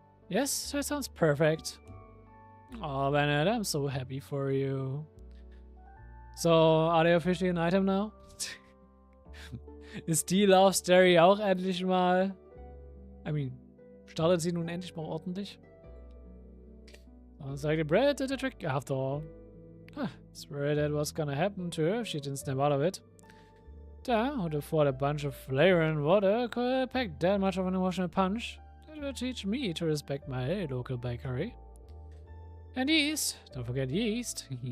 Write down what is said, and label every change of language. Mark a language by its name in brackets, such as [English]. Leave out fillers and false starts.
[English] Yes, that sounds perfect. Oh, Bennett, I'm so happy for you. So, are they officially an item now? [German] Ist die Love Story auch endlich mal? [English] I mean, [German] startet sie nun endlich mal ordentlich? [English] Sounds like the bread did the trick after all. Huh, swear that was gonna happen to her if she didn't snap out of it. Damn, who'd have thought a bunch of flavor and water could pack that much of an emotional punch? That will teach me to respect my local bakery. And yeast, don't forget yeast.